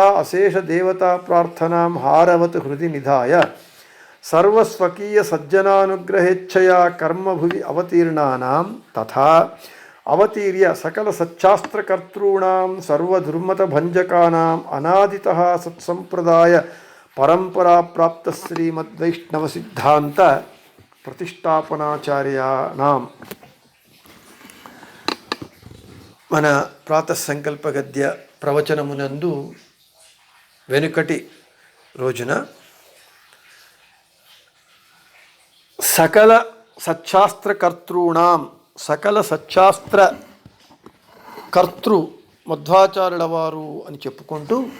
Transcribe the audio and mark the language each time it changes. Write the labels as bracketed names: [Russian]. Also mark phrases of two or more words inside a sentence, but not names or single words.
[Sanskrit] अशेष देवता प्रार्थनां हारवत् हृदि निधाय सर्वस्वकीय सज्जनानुग्रहेच्छया कर्म भुवि अवतीर्णानां तथा अवतीर्य सकल सच्चास्त्रकर्तॄणां सर्वदुर्मत भंजकानां अनादितः सत्संप्रदाय परंपरा प्राप्त श्रीमद्वैष्णव सिद्धांत प्रतिष्ठापनाचार्याणां [Telugu] మన ప్రాతః సంకల్ప గద్య ప్రవచనమునందు వెనుకటి రోజున [Sanskrit] సకల సచ్చాస్త్రకర్తॄణాం [Telugu] సకల సచ్చాస్త్ర కర్తృ మధ్వాచార్యుల వారు అని చెప్పుకుంటూ